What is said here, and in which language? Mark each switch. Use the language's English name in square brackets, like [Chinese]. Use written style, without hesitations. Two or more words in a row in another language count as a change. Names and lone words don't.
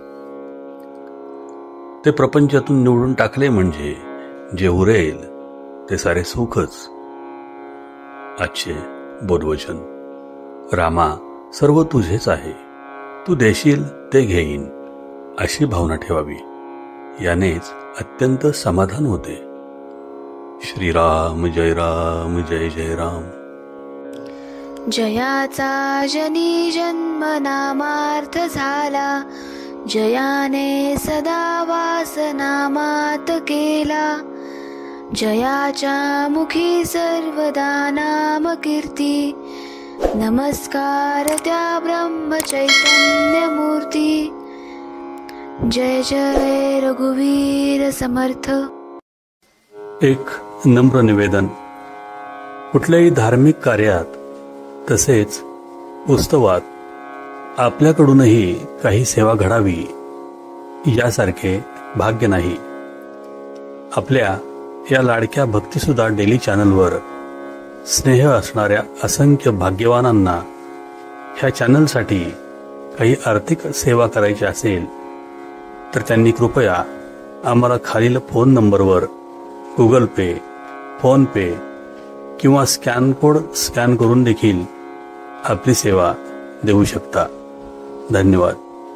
[Marathi] ते प्रपंचातून निवडून टाकले म्हणजे जे उरेल ते सारे सुखच. आजचे बोधवचन. रामा, सर्व तुझेच आहे, तू देशील ते घेईन अशी भावना ठेवावी. यानेच अत्यंत समाधान होते. श्रीराम जय राम जय जय राम. जयाचा जनी जन्म नामार्थ झाला, जयाने सदा वास नामात केला. जयाच्या मुखी सर्वदा नाम कीर्ती, नमस्कार त्या ब्रह्म चैतन्य मूर्ती. जय जय रघुवीर समर्थ. एक नम्र निवेदन, कुठल्याही धार्मिक कार्यात तसेच उत्सवात आपल्याकडूनही काही सेवा घडावी यासारखे भाग्य नाही. आपल्या या लाडक्या भक्तिसुधा डेली चॅनलवर स्नेह असणाऱ्या असंख्य भाग्यवानांना ह्या चॅनलसाठी काही आर्थिक सेवा करायची असेल तर त्यांनी कृपया आम्हाला खालील फोन नंबरवर गुगल पे, फोन पे किंवा [English] scan code [Marathi] स्कॅन करून देखील आपली सेवा देऊ शकता. धन्यवाद.